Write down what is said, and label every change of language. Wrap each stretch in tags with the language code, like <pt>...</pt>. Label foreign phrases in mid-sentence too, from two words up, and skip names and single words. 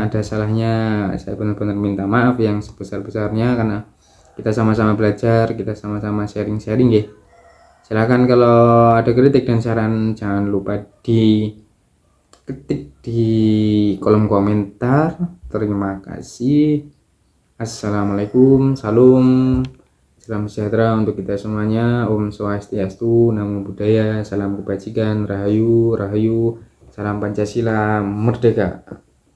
<id>Ada salahnya saya benar-benar minta maaf yang sebesar-besarnya, karena kita sama-sama belajar, kita sama-sama sharing-sharing ya. Silahkan kalau ada kritik dan saran jangan lupa diketik di kolom komentar. Terima kasih. Assalamualaikum, salam sejahtera untuk kita semuanya.</id> <sa>Om Swastiastu,</sa> <pi>Namo Buddhaya,</pi> <id>salam kebajikan, rahayu, rahayu, salam Pancasila, merdeka.</id>